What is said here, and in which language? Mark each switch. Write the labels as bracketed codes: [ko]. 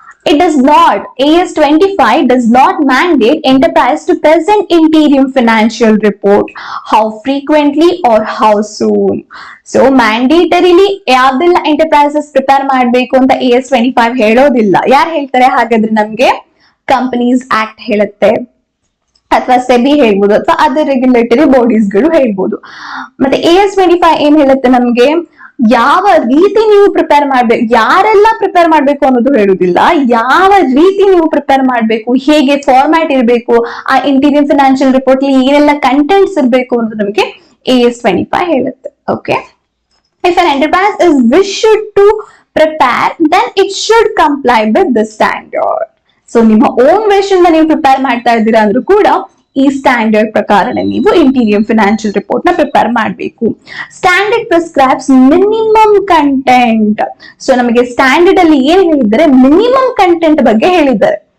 [en] It does not, AS 25 does not mandate enterprise to present interim financial report how frequently or how soon. [kn] So mandatorily ಯಾವ್ದೆಲ್ಲ enterprises prepare ಮಾಡಬೇಕು ಅಂತ AS 25 ಹೇಳೋದಿಲ್ಲ. ಯಾರು ಹೇಳ್ತಾರೆ ಹಾಗಾದ್ರೆ? ನಮ್ಗೆ companies act ಹೇಳುತ್ತೆ, ಅಥವಾ ಸೆಬಿ ಹೇಳ್ಬೋದು, ಅಥವಾ ಅದರ್ ರೆಗ್ಯುಲೇಟರಿ ಬಾಡೀಸ್ ಗಳು ಹೇಳ್ಬೋದು. ಮತ್ತೆ AS 25 ಏನ್ ಹೇಳುತ್ತೆ ನಮ್ಗೆ? ಯಾವ ರೀತಿ ನೀವು ಪ್ರಿಪೇರ್ ಮಾಡ್ಬೇಕು, ಯಾರೆಲ್ಲ ಪ್ರಿಪೇರ್ ಮಾಡ್ಬೇಕು ಅನ್ನೋದು ಹೇಳುದಿಲ್ಲ, ಯಾವ ರೀತಿ ನೀವು ಪ್ರಿಪೇರ್ ಮಾಡ್ಬೇಕು, ಹೇಗೆ ಫಾರ್ಮ್ಯಾಟ್ ಇರಬೇಕು, ಆ ಇಂಟೀರಿಯಂ ಫಿನಾನ್ಷಿಯಲ್ ರಿಪೋರ್ಟ್ ಅಲ್ಲಿ ಏನೆಲ್ಲ ಕಂಟೆಂಟ್ಸ್ ಇರಬೇಕು ಅನ್ನೋದು ನಮಗೆ AS 25 ಹೇಳುತ್ತೆ. [en] Okay, if an enterprise is wished to prepare, then it should comply with the standard. [kn] So ನಿಮ್ಮ ಓನ್ ವಿಶ್ ಇಂದ ನೀವು ಪ್ರಿಪೇರ್ ಮಾಡ್ತಾ ಇದ್ದೀರಾ ಅಂದ್ರೂ ಕೂಡ ಈ ಸ್ಟ್ಯಾಂಡರ್ಡ್ ಪ್ರಕಾರ ನೀವು ಇಂಟೀರಿಯಂ ಫಿನಾನ್ಷಿಯಲ್ ರಿಪೋರ್ಟ್ ನ ಪ್ರಿಪೇರ್ ಮಾಡಬೇಕು. [en] Standard prescribes minimum content. [kn] So ನಮಗೆ ಸ್ಟ್ಯಾಂಡರ್ಡ್ ಅಲ್ಲಿ ಏನ್ ಹೇಳಿದ್ದಾರೆ? ಮಿನಿಮಮ್ ಕಂಟೆಂಟ್ ಬಗ್ಗೆ ಹೇಳಿದ್ದಾರೆ.